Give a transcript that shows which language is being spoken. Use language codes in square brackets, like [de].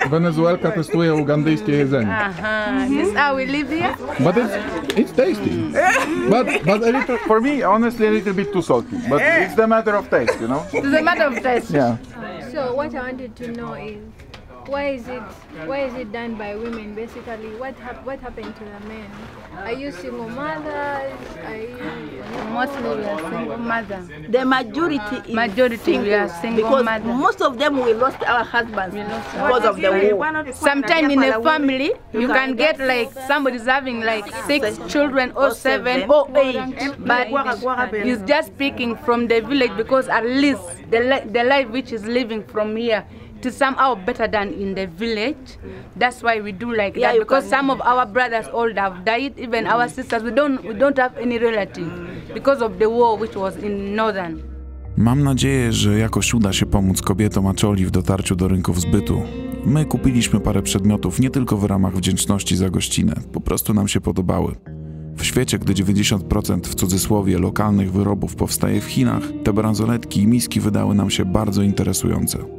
[pl] Wenezuelka testuje ugandyjskie jedzenie. [en] This is how we live here. But it's tasty. But a little, for me, honestly, a little bit too salty. But it's the matter of taste, you know. It's a matter of taste. Yeah. So what I wanted to know is, why is it done by women basically? What happened to the men? Are you single mothers? Are you... Mostly we are single mothers. the majority we are single because mothers. most of them we lost our husbands because of the war. Sometimes in a family, you can get like somebody's having like 6 children or 7 or 8, but he's just speaking from the village because at least the life which is living from here is somehow better than in the village. That's why we do like that, because some of our brothers all have died, even our sisters. We don't have any relative because of the war which was in northern. [pl] Mam nadzieję, że jakoś uda się pomóc kobietom Acholi w dotarciu do rynków zbytu. My kupiliśmy parę przedmiotów nie tylko w ramach wdzięczności za gościnę, po prostu nam się podobały. W świecie, gdy 90% w cudzysłowie lokalnych wyrobów powstaje w Chinach, te bransoletki i miski wydały nam się bardzo interesujące.